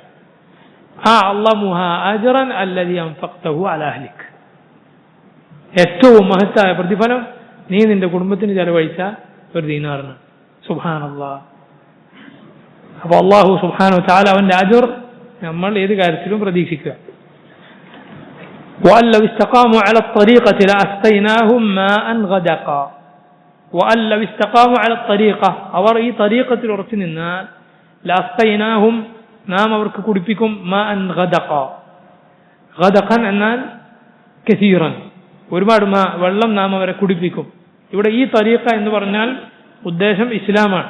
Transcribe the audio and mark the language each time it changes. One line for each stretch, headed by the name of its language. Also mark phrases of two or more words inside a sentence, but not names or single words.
Arabic: أعظمها أجرا الذي أنفقته على أهلك,
Malayalam: ഏറ്റവും മഹത്തായ പ്രതിഫലം നീ നിന്റെ കുടുംബത്തിന് ചെലവഴിച്ച ഒരു ദീനാറിന്. സുബ്ഹാനല്ലാഹ്. അപ്പൊ അല്ലാഹു
Arabic: سبحانه وتعالى
Malayalam: അവന്റെ അജ്ർ നമ്മൾ ഏത് കാര്യത്തിലും പ്രതീക്ഷിക്കുക.
Arabic: وأن لو استقاموا على الطريقة لأسقيناهم ماء غدقا وأن لو استقاموا على الطريقة
Malayalam: അവർ ഈ തരീഖത്തിൽ ഉറച്ചു നിന്നാൽ
Arabic: لأسقيناهم
Malayalam: നാം അവർക്ക് കുടിപ്പിക്കും
Arabic: ماء غدقا.
Malayalam: ഗദഖൻ എന്നാൽ കസീറൻ, ഒരുപാട് വെള്ളം നാം അവരെ കുടിപ്പിക്കും. ഇവിടെ ഈ തരീഖ എന്ന് പറഞ്ഞാൽ ഉദ്ദേശം ഇസ്ലാമാണ്.